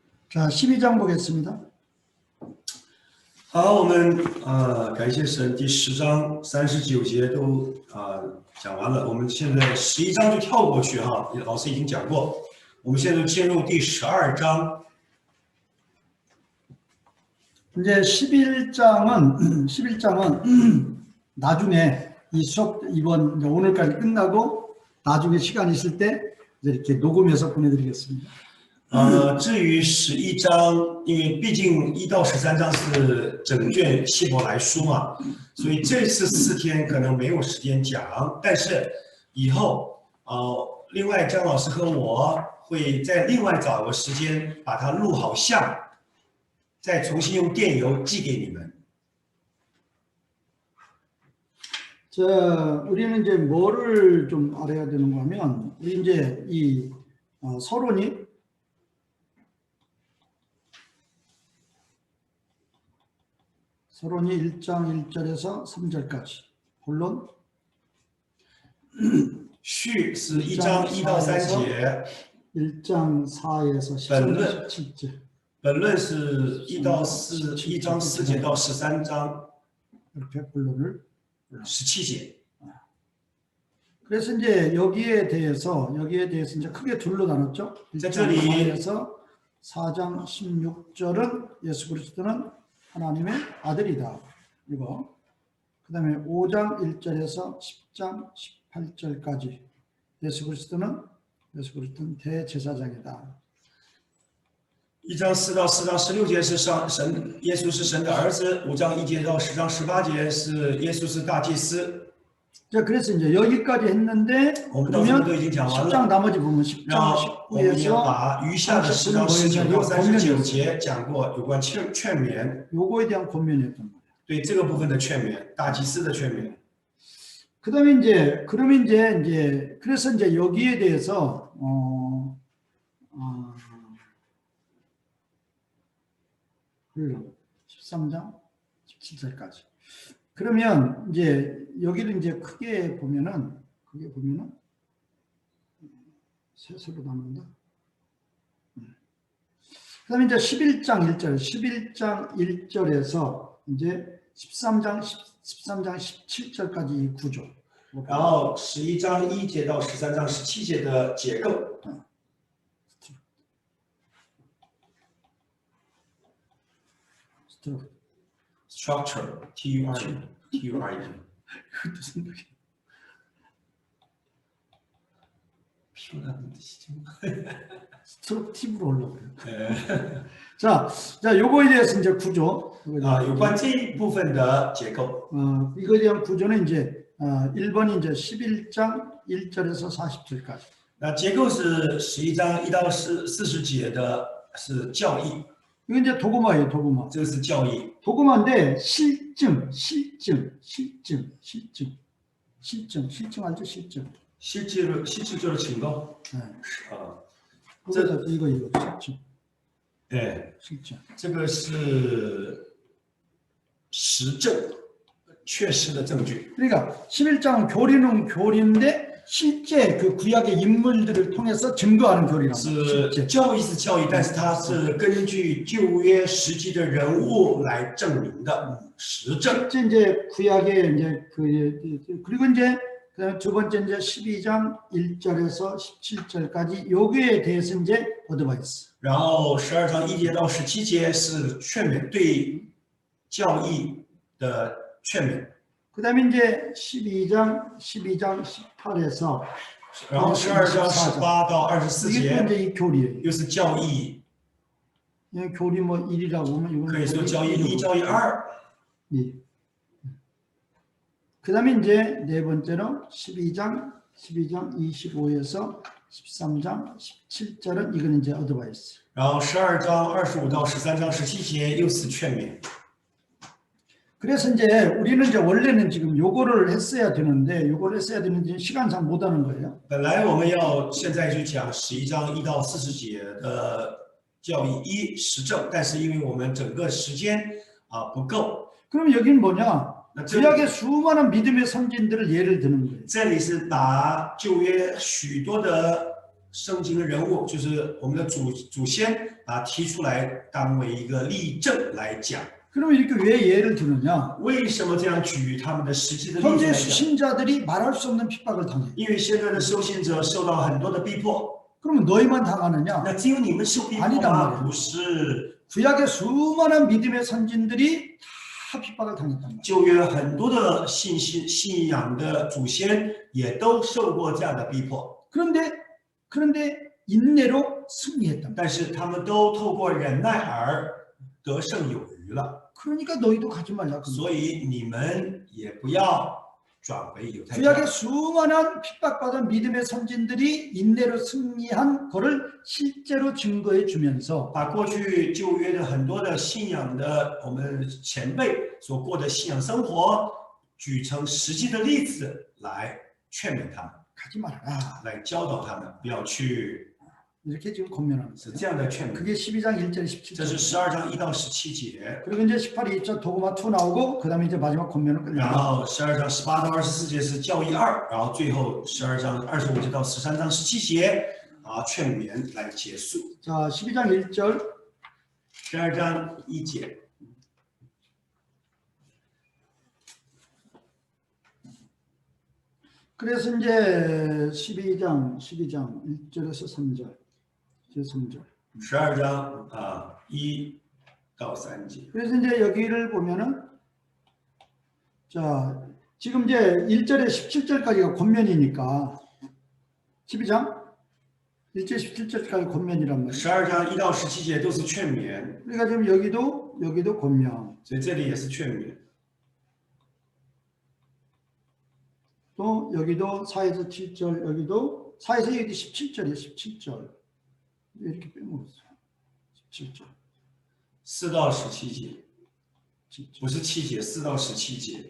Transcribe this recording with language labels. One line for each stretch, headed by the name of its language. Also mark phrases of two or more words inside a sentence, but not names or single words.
Korean: 자, 12장 보겠습니다.
Chinese: 好，我们感谢神，第10章39节都讲完了，我们现在11章就跳过去哈，老师已经讲过，我们现在进入第12章。
Korean: 이제 11장은 나중에 이 수업 이번 오늘까지 끝나고 나중에 시간 있을 때 이렇게 녹음해서 보내드리겠습니다.
Chinese: 至于11章，因为毕竟1到13章是整卷希伯来书嘛，所以这次4天可能没有时间讲，但是以后另外张老师和我会再另外找个时间把它录好像，再重新用电邮寄给你们。
Korean: 자, 우리는 이제 뭐를 좀 알아야 되는가 하면, 우리 이제 이 서론이 서론이 1장 1절에서 3절까지, 본론
Chinese: 序是1章1到3节，
Korean: 1장 4에서 13절 17절.
Chinese: 本论是1章4节到13章
Korean: 이렇게 본론을
Chinese: 17节。
Korean: 그래서 이제 여기에 대해서 이제 크게 둘로 나눴죠. 1장 4에서 4장 16절은 예수 그리스도는 하나님의 아들이다. 이거. 그다음에 5장 1절에서 10장 18절까지 예수 그리스도는 대제사장이다.
Chinese: 1 章4到4章16节是耶稣是神的儿子，5章1节到10章18节是耶稣是大祭司。
Korean: 자, 그래서 이제 여기까지 했는데 그러면 10장 나머지 보면 10장 19에서
Chinese: 10장 19 到39节讲过有关劝勉，
Korean: 요거에 대한 권면이었단 말이야.
Chinese: 对这个部分的劝勉，大祭司的劝勉。
Korean: 그다음에 이제 그러면 이제 그래서 이제 여기에 대해서 13장 17절까지. 그러면 이제 여기를 이제 크게 보면은 셋으로 나눈다. 그다음에 이제 11장 1절에서 이제 13장 17절까지 이 구조.
Chinese: 然后11章1节到13章17节的结构。
English: structure T-U-R-E
Korean: 그것도 생각해. 피곤한 뜻이죠. 스트럭티브로 올라오고요. 자, 요거에 대해서 이제 구조.
Chinese: 有关这一部分的结构。
Korean: 이거에 대한 구조는 이제 1번이 이제 11장 1절에서 40절까지.
Chinese: 那结构是11章1到40节的是教义。
Korean: 이거 이제 도구마예요, 도구마.
Chinese: 这个是教义。
Korean: 도구마인데 실증 알죠? 실증. 실질적으로 증거. 네. 이거 실증. 네. 실증.
Chinese: 这个是实证，确实的证据。
Korean: 그러니까 11장은 교리는 교리인데 실제 그 구약의 인물들을 통해서 증거하는 교리라고.
Chinese: 是教义是教义，但是它是根据旧约实际的人物来证明的实证。
Korean: 실제 이제 구약의 이제 그리고 이제 두 번째 이제 12장 1절에서 17절까지 여기에 대해서 이제 어드바이스.
Chinese: 然后12章1节到17节是劝勉，对教義的劝勉。
Korean: 그다음에 이제 12장 18에서
Chinese: 然后12章18到24
Korean: 이게
Chinese: 节
Korean: 이제 이 교리예요.
Chinese: 又是教义，
Korean: 이 교리 뭐 1이라고 하면 이거는
Chinese: 可以说教义1、教义2。
Korean: 예. 그다음에 이제 네 번째로 12장 25에서 13장 17절은 이거는 이제 어드바이스.
Chinese: 然后12章25到13章17节又是劝勉。
Korean: 그래서 이제 우리는 이제 원래는 지금 요거를 했어야 되는데 시간상 못 하는 거예요.
Chinese: 本来我们要现在去讲11章1到40节的教义1实证，但是因为我们整个时间不够。
Korean: 그럼 여기는 뭐냐? 구약의 수많은 믿음의 선진들을 예를 드는 거예요.
Chinese: 这里是拿旧约许多的圣经的人物，就是我们的祖先提出来当为一个例证来讲。
Korean: 그럼 이렇게 왜 예를 들느냐?
Chinese: 为什么这样举他们的实际的例子
Korean: 현재
Chinese: 来讲？
Korean: 수신자들이 말할 수 없는 핍박을 당해.
Chinese: 因为现在的受信者受到很多的逼迫，
Korean: 그러면 너희만 당하느냐?
Chinese: 那只有你们受逼迫
Korean: 아니단
Chinese: 吗？
Korean: 말이야
Chinese: 不是，
Korean: 구약의 수많은 믿음의 선진들이 다 핍박을 당했단 말이야.
Chinese: 旧约很多的信仰的祖先也都受过这样的逼迫，
Korean: 그런데 인내로 승리했단 말이야.
Chinese: 但是他们都透过忍耐而得胜有余了。
Korean: 그러니까 너희도 가지 말라.
Chinese: 所以你们也不要转为犹太教。
Korean: 구약의 수많은 핍박받은 믿음의 선진들이 인내로 승리한 것을 실제로 증거해 주면서
Chinese: 把过去旧约的很多的信仰的我们前辈所过的信仰生活，举成实际的例子来劝勉他们，
Korean: 가지 말아라.
Chinese: 来教导他们不要去，
Korean: 이렇게 지금 권면하는
Chinese: 是
Korean: 거예요.
Chinese: 这样的劝勉。
Korean: 그게 12장 1절
Chinese: 这是
Korean: 17절.
Chinese: 12章1到17节，
Korean: 그리고 이제 18, 2절 도구마 2 나오고 그다음에 이제 마지막 권면을
Chinese: 然
Korean: 끝냅니다.
Chinese: 后12章18到24节是教义2，然后最后12章25节到13章17节劝勉来结束。
Korean: 자, 12장 1절.
Chinese: 12 章1节。
Korean: 그래서 이제 12장 1절에서 3절. 이제 3절.
Chinese: 12 章1到3节。
Korean: 그래서 이제 여기를 보면은 자, 지금 이제 1절에 17절까지가 권면이니까 12장 1절 17절까지 권면이란 말이에요.
Chinese: 12 章1到17节都是劝勉，
Korean: 그러니까 지금 여기도 권면.
Chinese: 所以这里也是劝勉。
Korean: 또 여기도 4에서 7절, 여기도 4에서 여기 17절이에요. 17절. 이렇게 빼먹었어요. 17절.
Chinese: 4 到17节，
Korean: 17절.
Chinese: 不是7节，4到17节，